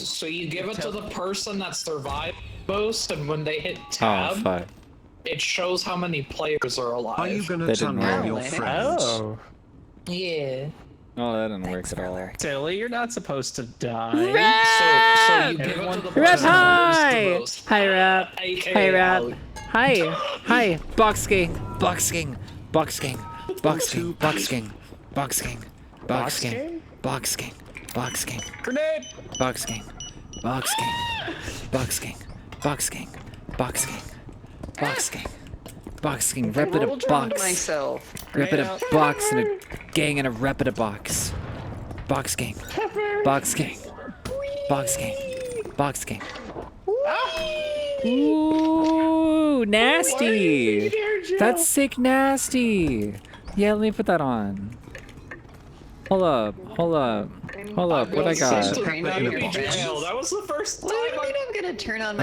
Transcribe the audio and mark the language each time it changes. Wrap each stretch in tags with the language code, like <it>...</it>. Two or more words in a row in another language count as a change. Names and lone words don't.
<en>So you give it to the person that survived most, and when they hit oh tab, fuck. it shows how many players are alive. Are you gonna That didn't tunnel work. your friends? Oh. Yeah. Oh, that didn't work at all. Silly, you're not supposed to die. So you give it to the Rep person that lives hi! the most. Hi Rep. AKA Hi Rep. Ali. Hi. Hi. Box gang. Box gang. Box gang. Box gang. Box gang. Box gang. Box gang. Box gang. Box gang. Grenade! Box gang. Box gang. Box gang. Box gang. Box gang. Box gang. Box gang. Rep it a Rolled around box. myself. Rep it a box and a gang and a rep it a box. Box gang. Box gang. Box gang. Box gang. Ooh, nasty. That's sick nasty. Yeah, let me put that on. Hold up. Hold up. Hold up. What I got? That was the first time. What do you mean I'm gonna turn on</en>